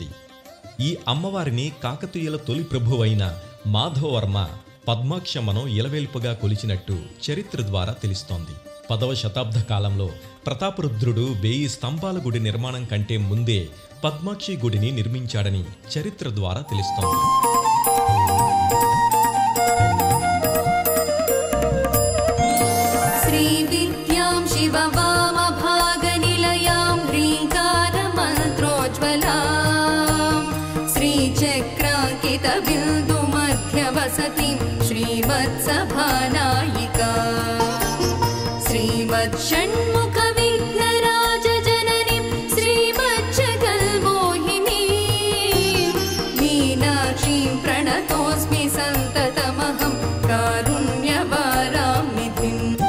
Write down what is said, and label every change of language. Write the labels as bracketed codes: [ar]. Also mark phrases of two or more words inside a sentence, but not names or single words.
[te] ఈ అమ్మవారిని కాకతీయుల తొలి ప్రభువైన మాధవవర్మ పద్మాక్షమ్మను ఇలవేల్పుగా కొలిచినట్టు చరిత్ర ద్వారా తెలుస్తోంది. 10వ శతాబ్ద కాలంలో ప్రతాపరుద్రుడు 1000 స్తంభాల గుడి నిర్మాణం కంటే ముందే పద్మాక్షి గుడిని నిర్మించాడని చరిత్ర ద్వారా తెలుస్తోంది. [sa] शिववामभागनिलयां ह्रीङ्कारमन्त्रोज्ज्वलां श्रीचक्राङ्कितबिन्दुमध्यवसतिं श्रीमत्सभानायिका श्रीमत्षण्मुखविघ्नराजजननीं श्रीमज्जगन्मोहिनीं मीनाक्षीं प्रणतोऽस्मि सन्ततमहं कारुण्यवारां निधिम्.